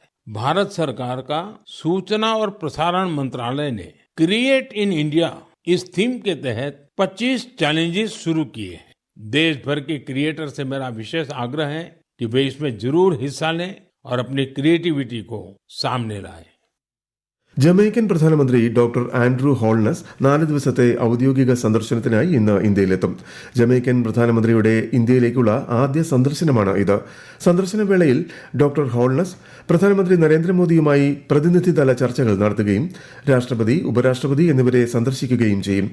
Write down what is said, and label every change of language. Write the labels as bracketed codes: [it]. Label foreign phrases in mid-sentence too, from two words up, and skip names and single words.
[hi] भारत सरकार का सूचना और प्रसारण मंत्रालय ने क्रिएट इन इंडिया इस थीम के तहत 25 चैलेंजेस शुरू किए हैं. देश भर के क्रिएटर से मेरा विशेष आग्रह है कि वे इसमें जरूर हिस्सा लें और अपनी क्रिएटिविटी को सामने लाएं. [ml] ജമൈക്കൻ പ്രധാനമന്ത്രി ഡോക്ടർ ആൻഡ്രൂ ഹോൾനസ് 4 ദിവസത്തെ ഔദ്യോഗിക സന്ദർശനത്തിനായി ഇന്ന് ഇന്ത്യയിലെത്തും. ജമൈക്കൻ പ്രധാനമന്ത്രിയുടെ ഇന്ത്യയിലേക്കുള്ള ആദ്യ സന്ദർശനമാണ് ഇത്. സന്ദർശന വേളയിൽ ഡോക്ടർ ഹോൾനസ് പ്രധാനമന്ത്രി നരേന്ദ്രമോദിയുമായി പ്രതിനിധിതല ചർച്ചകൾ നടത്തുകയും രാഷ്ട്രപതി, ഉപരാഷ്ട്രപതി എന്നിവരെ സന്ദർശിക്കുകയും ചെയ്യും.